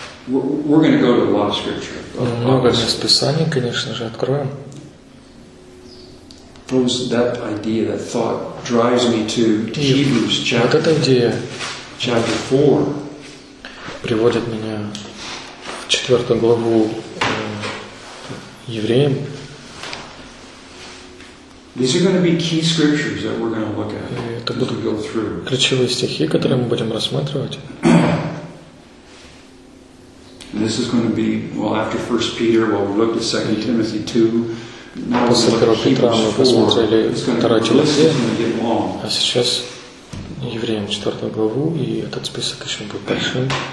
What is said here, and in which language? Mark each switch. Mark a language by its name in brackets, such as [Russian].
[English] We're going to go to a lot of scripture. [Russian] Много мест Писаний, конечно же, откроем. [English] That idea, that thought drives me to Hebrews chapter 4. [Russian] Приводит меня в четвертую главу Евреям. [English] These are going to be key scriptures that we're going to look at as we go through. [Russian] Ключевые стихи, которые мы будем рассматривать. [English] This is going to be, well, after 1 Peter, well, we looked at 2 Timothy 2. [Russian] Now после первого Петра мы посмотрели вторая Тимофея, а сейчас Евреям четвертую главу, и этот список еще будет большим.